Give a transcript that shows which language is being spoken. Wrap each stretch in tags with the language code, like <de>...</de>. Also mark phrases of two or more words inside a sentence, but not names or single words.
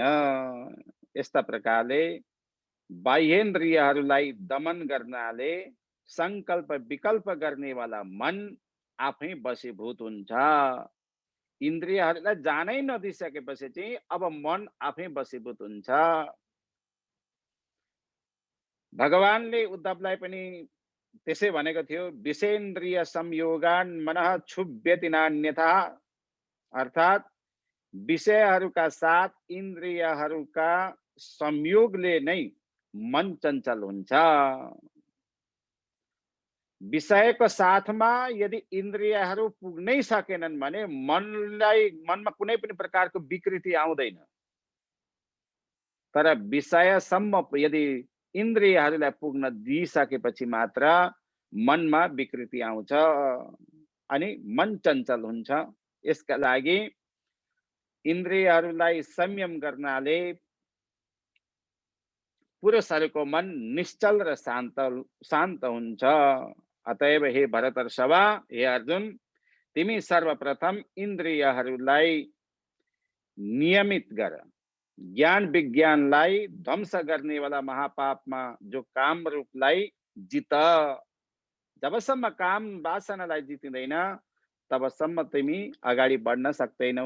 <ne>यस्ता प्रकारले बाह्येन्द्रियहरूलाई दमन गर्नाले संकल्प विकल्प गर्नेवाला मन आफै वशीभूत हुन्छ। इन्द्रियहरूलाई जानै नदिइसकेपछि चाहिँ अब मन आफै वशीभूत हुन्छ। भगवानले उद्धवलाई पनि त्यसै भनेको थियो,</ne> <sa>विषेन्द्रिय संयोगान मनः क्षुभ्यति नान्यथा,</sa> <ne>अर्थात विषयहरूका साथ इन्द्रियहरूका संयोगले नै मन चञ्चल हुन्छ। विषयको साथमा यदि इन्द्रियहरू पुग्नै सकेनन् भने मनमा कुनै पनि प्रकारको विकृति आउँदैन। तर विषयसम्म यदि इन्द्रियहरूलाई पुग्न दिइसकेपछि मात्र मनमा विकृति आउँछ अनि मन चञ्चल हुन्छ। यसका लागि इन्द्रियहरूलाई संयम गर्नाले पुरुषहरूको मन निश्चल र शान्त हुन्छ। अतएव हे भरतर्षभ, हे अर्जुन, तिमी सर्वप्रथम इन्द्रियहरूलाई नियमित गर। ज्ञान विज्ञानलाई ध्वंस गर्नेवाला महापापमा जो काम रूपलाई जित। जबसम्म काम वासनालाई जितिँदैन तबसम्म तिमी अगाडि बढ्न सक्दैनौ।</ne>